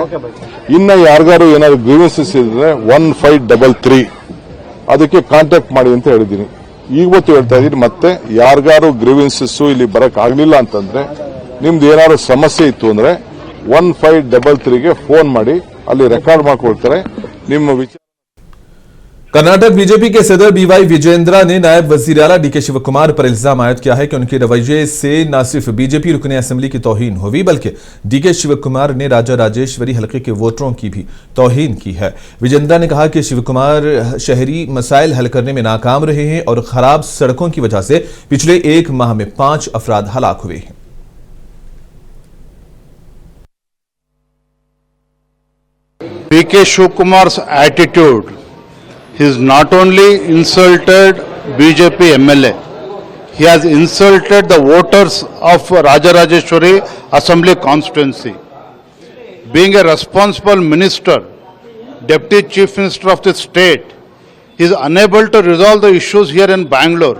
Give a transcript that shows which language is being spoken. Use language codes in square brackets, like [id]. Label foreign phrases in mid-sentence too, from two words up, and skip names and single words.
[kn] ಇನ್ನ ಯಾರಿಗಾರು ಏನಾದ್ರು ಗ್ರೀವೆನ್ಸಸ್ ಇದ್ರೆ 1533 ಅದಕ್ಕೆ ಕಾಂಟ್ಯಾಕ್ಟ್ ಮಾಡಿ ಅಂತ ಹೇಳಿದ್ದೀನಿ। ಇವತ್ತು ಹೇಳ್ತಾ ಇದ್ದೀನಿ ಮತ್ತೆ ಯಾರಿಗಾರು ಗ್ರೀವೆನ್ಸಸ್ ಇಲ್ಲಿ ಬರಕ್ ಆಗ್ಲಿಲ್ಲ ಅಂತಂದ್ರೆ ನಿಮ್ದು ಏನಾದ್ರು ಸಮಸ್ಯೆ ಇತ್ತು ಅಂದ್ರೆ 1533ಗೆ ಫೋನ್ ಮಾಡಿ ಅಲ್ಲಿ ರೆಕಾರ್ಡ್ ಮಾಡ್ಕೊಳ್ತಾರೆ ನಿಮ್ಮ ವಿಚಾರ। [ur] کرناٹک بی جے پی کے صدر بی وائی وجیندرا نے نائب وزیر اعلیٰ ڈی کے شیوکمار پر الزام عائد کیا ہے کہ ان کے رویے سے نہ صرف بی جے پی رکن اسمبلی کی توہین ہوئی بلکہ ڈی کے شیوکمار نے راجا راجیشوری حلقے کے ووٹروں کی بھی توہین کی ہے. وجیندرا نے کہا کہ شیوکمار شہری مسائل حل کرنے میں ناکام رہے ہیں اور خراب سڑکوں کی وجہ سے پچھلے 1 ماہ میں 5 افراد ہلاک ہوئے ہیں. [en] डीके शिवकुमार's attitude has not only insulted BJP MLA, he has insulted the voters of Rajarajeshwari Assembly constituency. Being a responsible minister, Deputy Chief Minister of the state, he is unable to resolve the issues here in Bangalore.